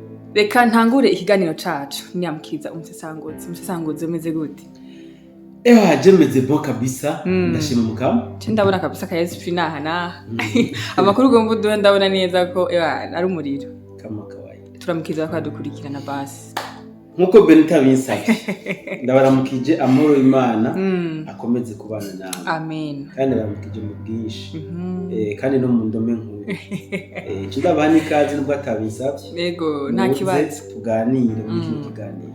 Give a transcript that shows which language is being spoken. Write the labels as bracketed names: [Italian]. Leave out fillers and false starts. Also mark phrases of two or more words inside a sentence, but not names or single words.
[Rundi] Reka ntangure ikiganiro cacu Nyamukiza umusesanguzi umeze gute? Je meze bon kabisa ndashima mukama. Ndabona kabisa ka SP naha amakuru gomba duhe ndabona neza ko ari umuriro [Swahili] kama kawaida. [Rundi] Turamukiza kwadukurikirana basi. Nkuko Benita binsabye ndabaramukije amahoro y'Imana akomeze kubana nawe. Amen. Kandi baramukije mu bwinshi. Kandi no mu ndome nkuru. Tudabani kazi nubwo atabinsabye. Yego nta kibazo tuganire mu kino kiganiro.